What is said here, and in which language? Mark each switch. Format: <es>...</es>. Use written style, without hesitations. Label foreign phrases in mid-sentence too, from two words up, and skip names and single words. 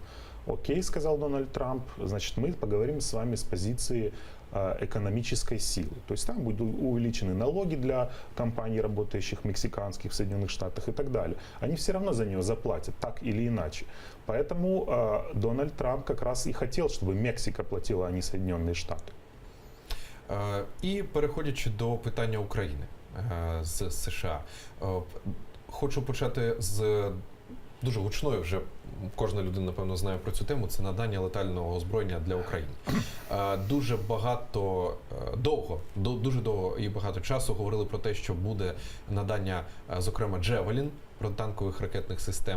<ru>Окей, сказал Дональд Трамп, значит, мы поговорим с вами с позиции экономической силы. То есть там будут увеличены налоги для компаний, работающих мексиканских в Соединенных Штатах и так далее. Они все равно за нее заплатят, так или иначе. Поэтому Дональд Трамп как раз и хотел, чтобы Мексика платила, а не Соединенные Штаты.</ru> <uk>І переходячи до питання України з США, хочу почати з дуже гучної, вже кожна людина, напевно, знає про цю тему, це надання летального озброєння для України. Дуже довго і багато часу говорили про те, що буде надання, зокрема, Джевелін, протитанкових ракетних систем.</uk>